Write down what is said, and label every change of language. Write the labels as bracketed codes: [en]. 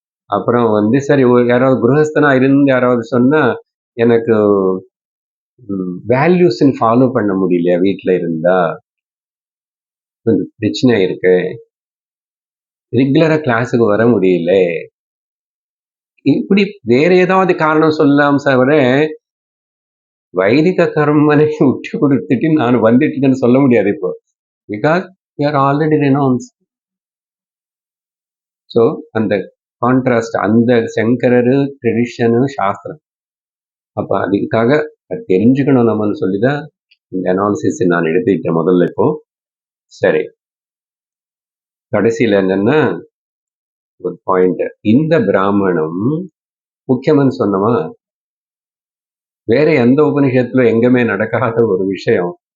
[ta] அப்புறம் சரி யாராவது குருஹஸ்தனா இருந்து யாராவது சொன்னா எனக்கு வேல்யூஸ் ஃபாலோ பண்ண முடியல வீட்டுல இருந்தா கொஞ்சம் பிரச்சனை இருக்கு. ரெகுலரா கிளாஸுக்கு வர முடியல. இப்படி வேற ஏதாவது காரணம் சொல்லலாம் தவிர வைதிக கர்மனை விட்டு கொடுத்துட்டு நான் வந்துட்டேன்னு சொல்ல முடியாது இப்போ. [en] Because we are already renounced. [ta] So அந்த கான்ட்ராஸ்ட், அந்த சங்கரரு ட்ரெடிஷனு சாஸ்திரம். அப்ப அதுக்காக அது தெரிஞ்சுக்கணும் நம்மன்னு சொல்லிதான் இந்த அனாலிசிஸ் நான் எடுத்துக்கிட்டேன் முதல்ல. இப்போ சரி, கடைசியில என்னன்னா ஒரு பாயிண்ட், இந்த பிராமணம் முக்கியம்னு சொன்னமா வேற எந்த உபனிஷத்துல எங்கேயுமே நடக்காத ஒரு விஷயம்.